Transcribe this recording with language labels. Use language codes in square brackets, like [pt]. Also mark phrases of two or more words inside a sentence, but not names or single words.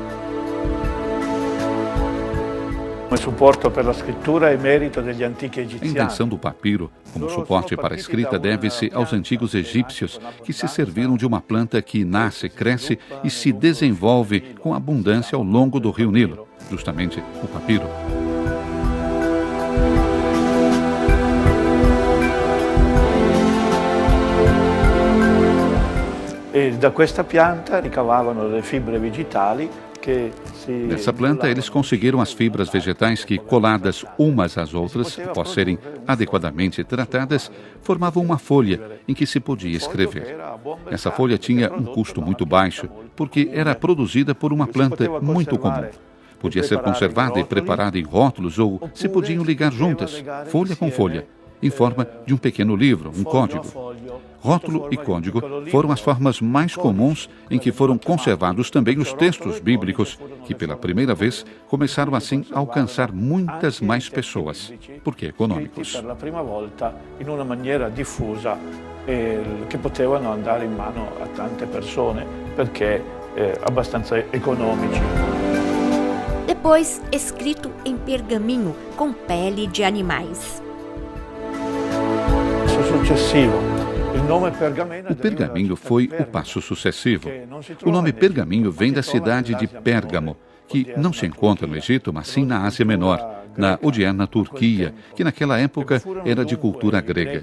[pt] A invenção do papiro como suporte para a escrita deve-se aos antigos egípcios, que se serviram de uma planta que nasce, cresce e se desenvolve com abundância ao longo do rio Nilo, justamente o papiro. [it] E da questa pianta ricavavano le fibre vegetali. [pt] Dessa planta, eles conseguiram as fibras vegetais que, coladas umas às outras, após serem adequadamente tratadas, formavam uma folha em que se podia escrever. Essa folha tinha um custo muito baixo, porque era produzida por uma planta muito comum. Podia ser conservada e preparada em rótulos ou se podiam ligar juntas, folha com folha, em forma de um pequeno livro, um código. Rótulo e código foram as formas mais comuns em que foram conservados também os textos bíblicos, que pela primeira vez começaram assim a alcançar muitas mais pessoas, porque econômicos. Pela primeira volta, [it] in una maniera diffusa, che potevano andare in mano a tante persone, perché abbastanza econômici. [pt] Depois, escrito em pergaminho com pele de animais. O pergaminho foi o passo sucessivo. O nome pergaminho vem da cidade de Pérgamo, que não se encontra no Egito, mas sim na Ásia Menor, na odierna Turquia, que naquela época era de cultura grega.